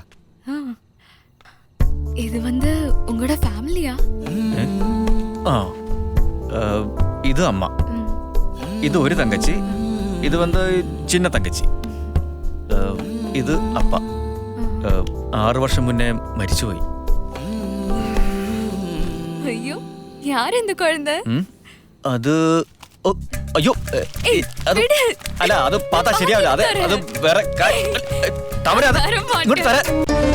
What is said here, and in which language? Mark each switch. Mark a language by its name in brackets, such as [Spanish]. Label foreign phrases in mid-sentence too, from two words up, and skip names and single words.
[Tamil] ஆ. இது வந்து உங்களோட ஃபேமிலியா? [Malayalam] ആ ഇത് അമ്മ, ഇത് ഒരു തങ്കച്ചി, ഇത് വന്ന് [Tamil] சின்ன தங்கச்சி, [Malayalam] ഇത് അപ്പ. 6 വർഷം മുന്നേ മരിച്ചുപോയി. [Tamil] ஐயோ யார் இந்த குழந்தை? [Malayalam] അത് അയ്യോ അത് [Tamil] விடு. [Malayalam] അല്ല, അത് പാത്താ ശരിയാവില്ല. അത് വേറെ താമര, അത് തരാൻ ഇങ്ങോട്ട് തരാം.